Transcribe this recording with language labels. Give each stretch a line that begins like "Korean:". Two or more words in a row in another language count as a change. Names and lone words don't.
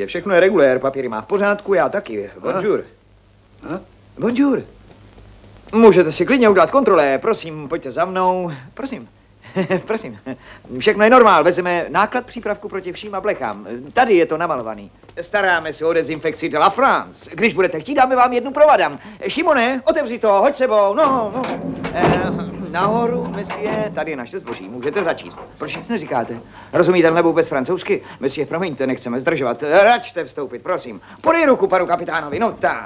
Czech: Všechno je regulér, papíry má v pořádku, já taky.
French: Bonjour. Bonjour.
Czech: Můžete si klidně udělat kontrole, prosím, pojďte za mnou. Prosím. Prosím. Všechno je normál, vezeme náklad přípravku proti vším a blechám. Tady je to namalovaný. Staráme se o dezinfekci
French: de la France.
Czech: Když budete chtít, dáme vám jednu provadám. Šimone, otevři to, hoď sebou, no. Nahoru, monsieur, tady je naše zboží, můžete začít. Proč nic neříkáte? Rozumíte vůbec francouzsky? Monsieur, promiňte, nechceme zdržovat. Račte vstoupit, prosím. Podej ruku panu kapitánovi, no tak.